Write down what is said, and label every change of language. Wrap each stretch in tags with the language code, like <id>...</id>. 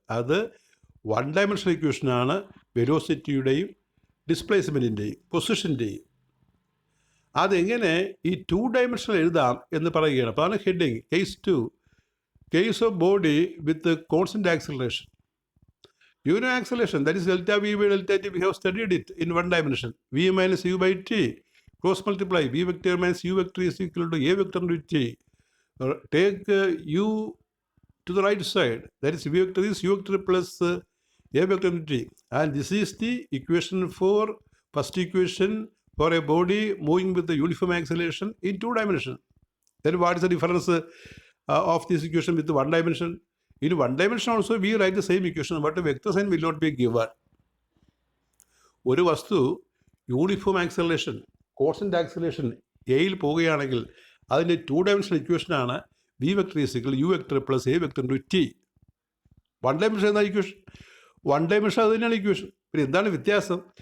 <ml>അത് 1 ഡയമെൻഷണൽ ഇക്വേഷനാണ്, വെലോസിറ്റിയുടെയും ഡിസ്പ്ലേസ്മെൻറ്റിൻ്റെയും പൊസിഷൻ്റെയും. അതെങ്ങനെ ഈ 2 ഡയമെൻഷനിൽ എഴുതാം എന്ന് പറയുകയാണ്. അപ്പോൾ അതാണ് heading.</ml> <en>Case 2, case of body with constant acceleration. You know acceleration, that is delta v by delta t. We have studied it in 1 dimension. V minus u by t. Cross multiply. V vector minus u vector is equal to a vector into t. Take u to the right side. That is v vector is u vector plus a vector into t. And this is the equation for first equation for a body moving with the uniform acceleration in 2 dimension. Then what is the difference of this equation with 1 dimension? In 1 dimension also we write the same equation, but the vector sign will not be given.</en> <ml>ഒരു വസ്തു uniform acceleration, constant acceleration എയിൽ പോവുകയാണെങ്കിൽ അതിൻ്റെ 2 dimensional ഇക്വേഷനാണ്</ml> <en>V vector is equal u vector plus a vector into t.</en> <ml>1 dimension എന്ന equation, 1 dimension അത് തന്നെയാണ് equation. പിന്നെ എന്താണ് വ്യത്യാസം?</ml>